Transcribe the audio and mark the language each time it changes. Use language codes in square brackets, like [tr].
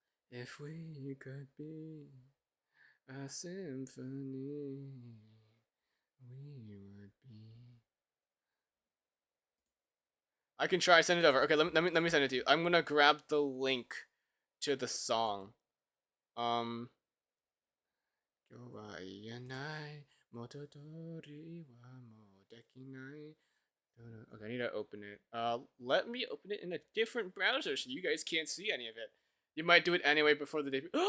[en] If we could be a symphony, we would be. I can try. Send it over. Okay, let me send it to you. I'm gonna grab the link to the song. Um. [ja] 今日は言えない元通りはもうできない [en] Okay, I need to open it. Let me open it in a different browser so you guys can't see any of it. You might do it anyway before the debut.